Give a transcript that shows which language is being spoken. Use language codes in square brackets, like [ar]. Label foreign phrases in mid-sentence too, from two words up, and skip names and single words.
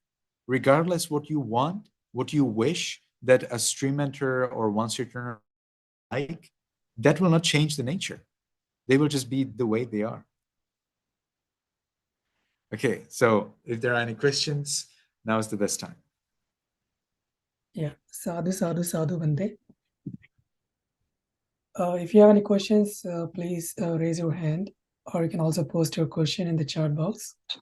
[en] Regardless what you want, what you wish that a stream enter or once returner like, that will not change the nature. They will just be the way they are. Okay, so if there are any questions, now is the best time. Yeah, [pi] sadhu, sadhu, sadhu, Bande. [en] If you have any questions, please raise your hand, or you can also post your question in the chat box.